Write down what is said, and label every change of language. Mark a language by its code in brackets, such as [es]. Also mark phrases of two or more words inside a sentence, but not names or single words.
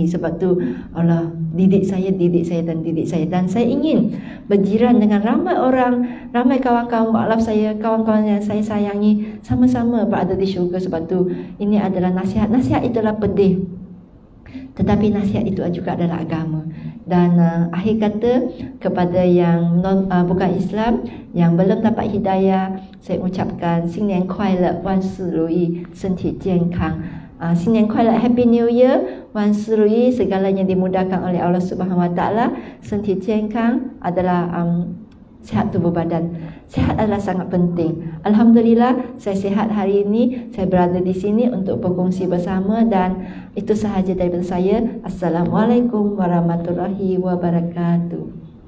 [ms] Sebab tu Allah didik saya, dan saya ingin berjiran dengan ramai orang, ramai kawan-kawan mu'alaf saya, kawan-kawan yang saya sayangi, sama-sama berada di syurga. Sebab tu ini adalah nasihat. Nasihat itulah pedih, tetapi nasihat itu juga adalah agama. Dan akhir kata, kepada yang bukan Islam, yang belum dapat hidayah, saya ucapkan [zh] 新年快乐，万事如意，身体健康。新年快乐 [en] Happy New Year, [zh] 万事如意， [ms] segalanya dimudahkan oleh Allah [ar] سبحانه وتعالى. [ms] Senti健康 adalah sihat tubuh badan. Sihat adalah sangat penting. Alhamdulillah saya sihat hari ini. Saya berada di sini untuk berkongsi bersama, dan itu sahaja daripada saya. [ar] السلام عليكم ورحمة الله وبركاته.